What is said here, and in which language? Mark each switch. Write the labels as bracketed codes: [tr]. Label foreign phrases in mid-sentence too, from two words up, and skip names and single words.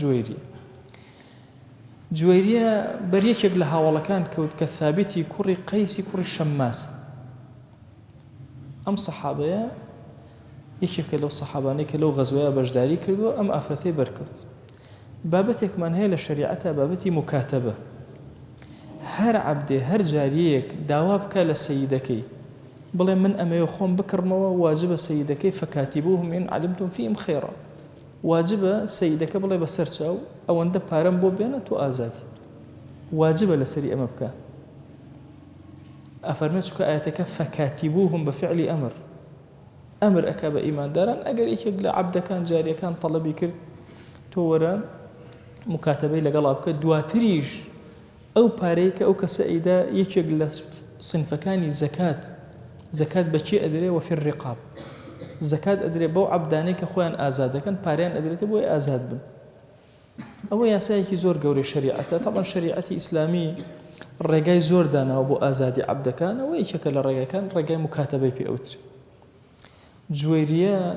[ckb] جوەیریە بەریەکێک لە هاوڵەکان کەوت کە ثابتی کوڕی قەیسی کوڕی شەماس ئەم سەحابەیە یەکێکە لەو سەحابانەی کە لەو غەزوەیە بەشداری کردووە ئەم ئافرەتەی بەرکەوت بابەتێکمان هەیە لە شریعەتە بابەتی مکاتەبە هەر عەبدێ هەر جاریەیەک داوا بکە لە سەیدەکەی بڵێ من ئەمەیە خۆم بکڕمەوە واجبە سەیدەکەی [ar] فەکاتیبوهم إن علمتم فيهم خيرا [ckb] واجبە سەیدەکە بڵێ بەسەر چاو ئەوەندە پارەم بۆ بێنە تۆ ئازادی واجبە لەسەری ئەمە بکە ئەفەرمێت چونکە ئاەتەکە فەکاتیبوهم بەفعلی ئەمر ئەمر ئەکا بە ئیمانداران ئەگەر یەکێک لە عەبدەکان جاریەکان تەڵەبی کرد تۆ وەرە مکاتەبەی لەگەڵا بکە دواتریش ئەو پارەی کە ئەو کەسە ئەیدا یەکێک لە سنفەکانی زەکات بەچی ئەدرێ [ar] وەفی الرقاب [ckb] زەکات ئەدرێ بەو عەبدانەی کە خۆیان ئازادەکەن پارەیان ئەدرێتە بۆی ئازاد بن ئەوە یاسایەکی زۆر گەورەی شریعەتە طبعا شریعەتی ئیسلامی ڕێگای زۆر داناوە بۆ ئازادی عەبدەکان ئەوە یەکێکە لە ڕێگاکان ڕێگای مکاتەبەی پێ ئەوترێ جوێریە